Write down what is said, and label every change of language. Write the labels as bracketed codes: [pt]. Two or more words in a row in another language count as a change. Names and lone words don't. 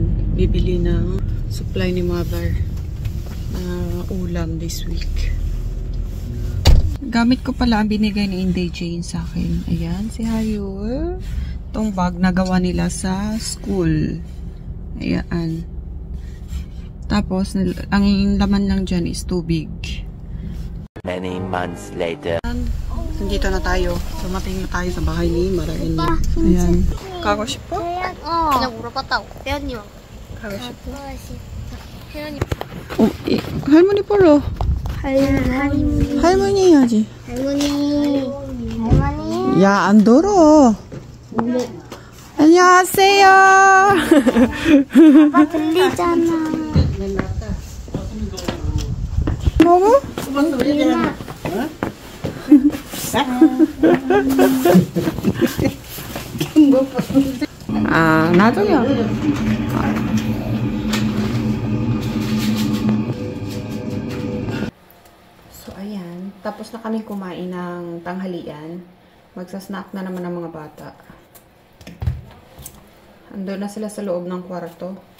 [tl] Bibili ng supply ni mother na ulam [en] this week. [tl] Gamit ko pala ang binigay ni Inday Jane sa akin. Ayan, si Hayo. Itong bag na gawa nila sa school. Ayan. Tapos, ang laman lang dyan is tubig. [en] Many months later. [tl] Nandito na tayo. Dumating na tayo sa bahay ni Mara-in-law. Ayan. Kago siya po? [ko] 그냥 물어봤다고. 혜연이와. [tl] Kago siya po? [ko] 혜연이. 할머니 보러. 할머니. 할머니 해야지. 할머니. 할머니. 야, 안 들어. 안녕하세요. 아빠 들리잖아. 먹어? 아, 나도요. [tl] So, ayan. Tapos na kami kumain ng tanghalian. Magsasnack na naman ang mga bata. Andun na sila sa loob ng kwarto.